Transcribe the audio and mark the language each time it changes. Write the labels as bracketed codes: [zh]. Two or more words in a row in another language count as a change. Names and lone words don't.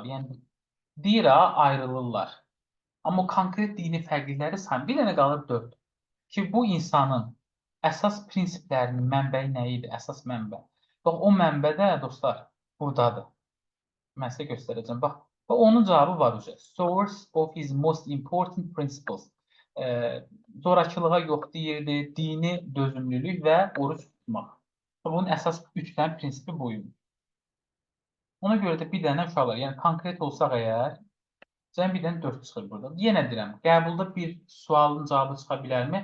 [az] Yəni deyir ha, ayrılırlar. Amma konkret dini fərqlilikləri sayın. Bir dənə qalır 4. Ki bu insanın əsas prinsiplərinin mənbəyi nə idi? Əsas mənbə. Bax o mənbə də dostlar burdadır. Mən sizə göstərəcəm. Bax, onun cavabı var üzə. [en] Source of his most important principles. [az] Zorakılığa yox deyirdi, dini dözümlülük və oruç tutmaq. Bunun əsas 3 dənə prinsipi buymuş. Ona görə də bir dənə uşaqlar, yəni konkret olsaq əgər, cəmi bir dənə 4 çıxır burada. Yenə deyirəm, qəbulda bir sualın cavabı çıxa bilərmi?